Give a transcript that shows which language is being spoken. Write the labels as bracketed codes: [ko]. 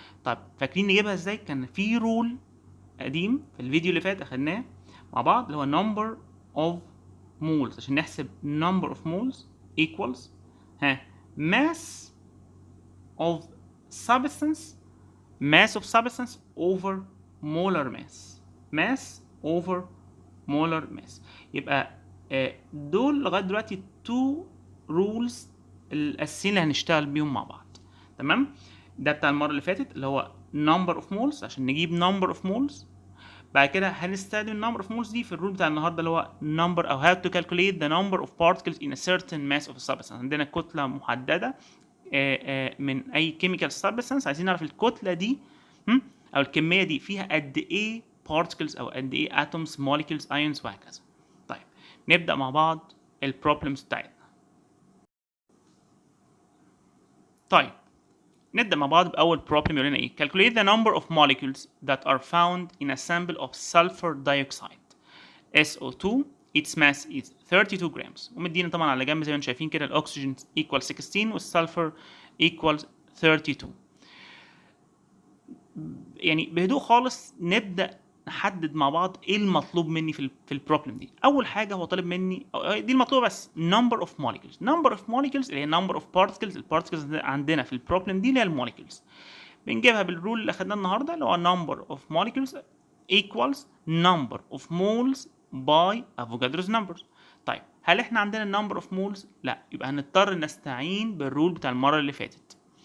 [ar] طيب فاكرين نجيبها ازاي؟ كان في رول قديم في الفيديو اللي فات اخدناه مع بعض اللي هو [en] number of moles، عشان نحسب number of moles equals mass of substance over molar mass. [ar] يبقى دول لغايه دلوقتي 2 rules الاساسيين اللي هنشتغل بيهم مع بعض، تمام؟ ده بتاع المره اللي فاتت اللي هو number of moles عشان نجيب number of moles. بعد كده هنستخدم [en] number of moles [ar] دي في الرول بتاع النهارده اللي هو [en] number او how to calculate the number of particles in a certain mass of a substance. [ar] عندنا كتله محدده من اي chemical substance، عايزين نعرف الكتله دي او الكميه دي فيها قد ايه particles او قد ايه atoms, molecules, ions وهكذا. طيب نبدا مع بعض البروبلمز بتاعتنا. طيب نبدا مع بعض باول بروبلم يقول لنا ايه؟ [en] calculate the number of molecules that are found in a sample of sulfur dioxide SO2 its mass is 32 grams. [ar] ومدينا طبعا على جنب زي ما انتم شايفين كده الاكسجين equals 16 والسلفر equals 32. يعني بهدوء خالص نبدا نحدد مع بعض ايه المطلوب مني في البروبلم دي. اول حاجه هو طالب مني دي المطلوبه بس number of molecules اللي هي number of particles. البارتكلز عندنا في البروبلم دي اللي هي الموليكيولز. بنجيبها بالرول اللي اخدناه النهارده اللي هو [en] number of molecules equals number of moles by Avogadro's numbers. [ar] طيب هل احنا عندنا number of moles؟ لا، يبقى هنضطر نستعين بالرول بتاع المره اللي فاتت.